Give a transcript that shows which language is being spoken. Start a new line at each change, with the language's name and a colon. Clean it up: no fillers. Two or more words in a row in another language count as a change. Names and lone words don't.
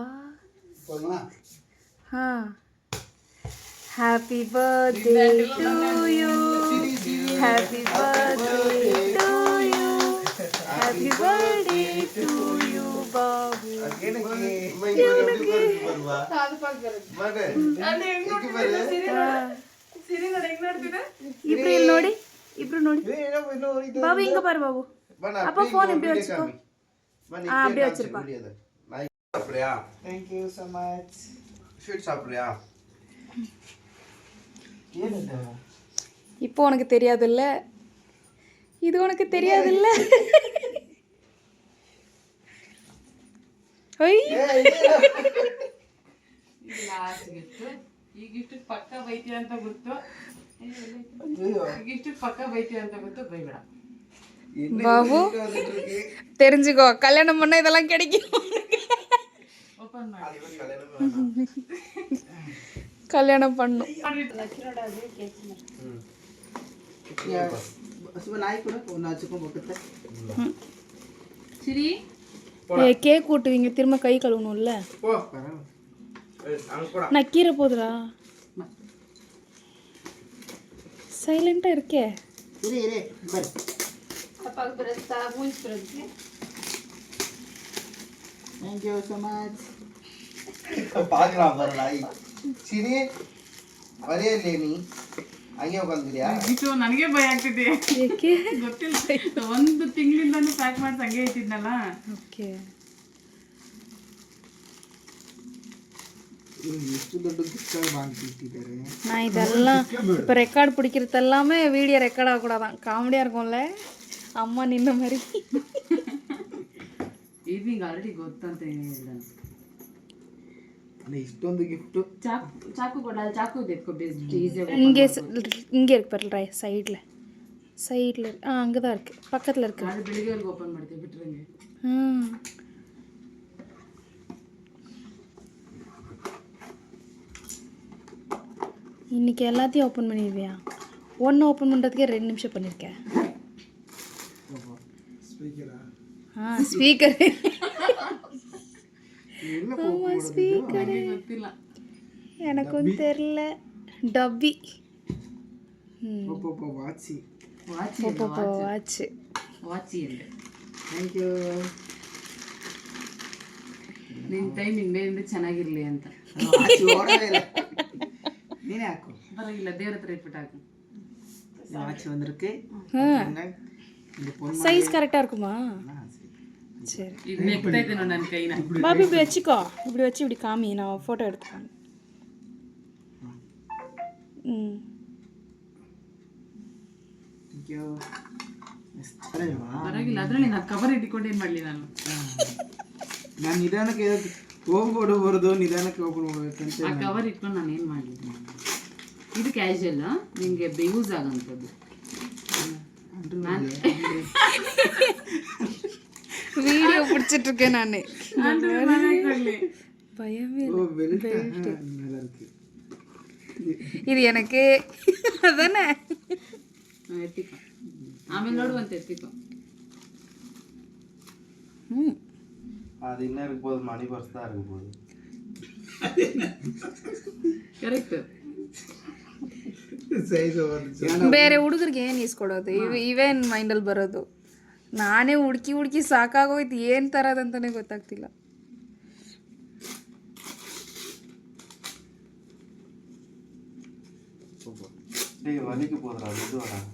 English: ಹಾ, happy birthday to you, happy birthday to you, happy birthday to you ಬಾಬು.
Kannada: ಇಬ್ರು ಇಲ್ಲಿ ನೋಡಿ, ಇಬ್ರು ನೋಡಿ ಬಾಬು. ಹಿಂಗ ಬಾರು ಬಾಬು.
Tamil: ಅಪ್ಪ ಫೋನ್ இப்படி வச்சுக்கோ. அப்படியே வச்சிருப்பா.
English: Thank you so much. Sweet சாப்பிடுறியா?
Tamil: ஏன்டா? இப்போ உனக்கு தெரியாதுல்ல, இது உனக்கு தெரியாதுல்ல.
Kannada: ಓಯ್
English: last gift.
Kannada: ಈ ಗಿಫ್ಟ್ ಪಕ್ಕ ಬೈತೀಯ ಅಂತ ಗೊತ್ತು, ಗಿಫ್ಟ್ ಪಕ್ಕ ಬೈತೀಯ ಅಂತ ಗೊತ್ತು, ಬೈಬೇಡ
Tamil: பாபு. தெரிஞ்சுக்கோ, கல்யாணம் பண்ணா இதெல்லாம் கிடைக்கும்.
Kannada: ಓಪನ್ ಮಾಡಿ.
Tamil: கல்யாணம் பண்ணும். சிரி கேக் ஊட்டுவீங்க, திரும்ப கை கழுவணும்ல. நக்கீரை போதுரா, சைலண்டா இருக்கே.
English: Thank you so much.
Tamil: பாக்கலாம் பரலாய். சிரி வரே
Kannada: ಲೇನಿ ಹಂಗೆ ಹೋಗ್ತಿದ್ಯಾ? ಇದು ನನಗೆ ಭಯ ಆಗ್ತಿದೆ. ಏಕೆ ಗೊತ್ತಿಲ್ಲ, ಒಂದು ತಿಂಗಳಿಂದನೂ ಪ್ಯಾಕ್ ಮಾಡಿ ಹಂಗೆ ಇಟ್ಟಿದ್ನಲ್ಲ. ಓಕೆ, ಎಷ್ಟು ದೊಡ್ಡ ಗಿಫ್ಟ್ வாங்கிட்டிದ್ದಾರೆ.
Tamil: நான் இதெல்லாம் இப்போ ரெக்கார்ட் பிடிக்கிறது எல்லாமே
English: video record
Tamil: ஆகக்கூடாதான். காமெடியாக இருக்கும்ல அம்மா நின்ன மாதிரி.
Kannada: ಇದು ನಿಂಗೆ ಆಲ್ರೆಡಿ ಗೊತ್ತಂತ ಏನಿಲ್ಲ. ಅಲ್ಲ ಇಷ್ಟೊಂದು ಗಿಫ್ಟ್. ಚಾಕು ಕೊಡಲ್ಲ, ಚಾಕು ಇದೆತ್ಕೋ ಬೆಸ್ಟ್ ಈಸಿಯಾಗಿ.
Tamil: இங்கே இருக்கு பாரு, சைடில் சைடில். அங்கே தான் இருக்குது, பக்கத்தில் இருக்குது.
Kannada: ಅದು ಬೆಳಿಗ್ಗೆವರೆಗೆ ಓಪನ್ ಮಾಡ್ತೀವಿ ಬಿಟ್ರಂಗೆ.
Tamil: இன்னைக்கு எல்லாத்தையும் ஓப்பன் பண்ணிடுவியா? ஒன்று ஓப்பன் பண்ணுறதுக்கே 2 நிமிஷம் பண்ணியிருக்கேன். ஸ்பீக்கரா? ஸ்பீக்கர். ஆமாம் ஸ்பீக்கரு
Kannada: ಗೊತ್ತಿಲ್ಲ,
Tamil: எனக்கும் தெரியல. டப்பி.
Kannada: ವಾಚಿ.
Tamil: வாட்ச்.
Kannada: ವಾಚಿ ಅಂದೆ.
English: thank you.
Kannada: ನಿನ್ನ ಟೈಮಿಂಗ್ ಬೇರೆ ಚೆನ್ನಾಗಿರಲಿ ಅಂತ. ವಾಚಿ ಓಡೋದಿಲ್ಲ, ನೀನೇ ಹಾಕು. ಪರವಾಗಿಲ್ಲ, ದೇವ್ರ ಹತ್ರ ಇಟ್ಬಿಟ್ಟು ಹಾಕು.
Tamil: வாட்ச் வந்திருக்கு. சைஸ் கரெக்டாக இருக்குமா? சரி,
Kannada: ಇದು ನೆಕ್ತಾ ಇದ್ದೆ ನೋಡಿ ನನ್ನ ಕೈನ.
Tamil: பாபு இப்படி வச்சுக்கோ, இப்படி வச்சு இப்படி காமி, நான் ஃபோட்டோ எடுத்துக்கிறேன்.
English: thank you.
Kannada: ಪರವಾಗಿಲ್ಲ, ಅದರಲ್ಲಿ ನಾನು ಕವರ್ ಇಟ್ಕೊಂಡು ಏನು ಮಾಡಲಿ ನಾನು. ನಾನು ನಿಧಾನಕ್ಕೆ ಹೋಗ್ಬಿಡಬಾರ್ದು, ನಿಧಾನಕ್ಕೆ ಓಪನ್ ಮಾಡ್ಬೇಕಂತ. ಆ ಕವರ್ ಇಟ್ಕೊಂಡು ನಾನು ಏನು ಮಾಡಲಿ. ಇದು ಕ್ಯಾಶುವಲ್, ನಿಮಗೆ ಯೂಸ್ ಆಗೋಂಥದ್ದು.
Tamil: வீடியோ பிடிச்சிட்டு இருக்கேன் நான். பயமே இது எனக்கு அதானே.
Kannada: ಎತ್ತಿಕೊ, ಆಮೇಲೆ ನೋಡುವಂತೆ ಎತ್ತಿಕೊ.
Tamil: அது என்ன இருக்க போகுது, மணி பர்ஸ் தான் இருக்க போகுது.
Kannada: ಕರೆಕ್ಟ್. ಬೇರೆ ಹುಡುಗರಿಗೆ ಏನು ಇಸ್ಕೊಡೋದು, ಇವೇನ್ ಮೈಂಡಲ್ಲಿ ಬರೋದು. ನಾನೇ ಹುಡುಕಿ ಸಾಕಾಗೋಯ್ತು, ಏನು ತರೋದಂತಾನೆ ಗೊತ್ತಾಗ್ತಿಲ್ಲ.
Tamil: வலிக்கு போதுடா, மெதுவாடா.